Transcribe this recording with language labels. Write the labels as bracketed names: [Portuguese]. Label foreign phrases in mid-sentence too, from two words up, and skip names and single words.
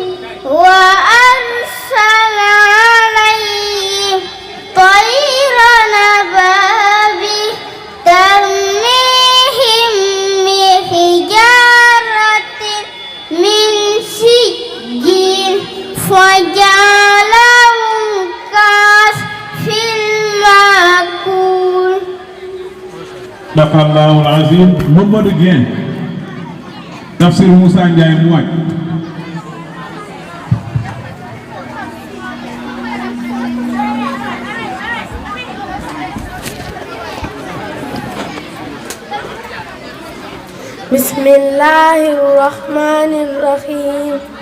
[Arabic] وأرسل عليهم طيرا أبابيل ترميهم بحجارة من سجيل فجعلهم كعصف مأكول. صدق الله العظيم. [Wolof] Mamadou Dieng. Tafsir Moussa Ndiaye mu wàcc. [Arabic] بسم الله الرحمن الرحيم.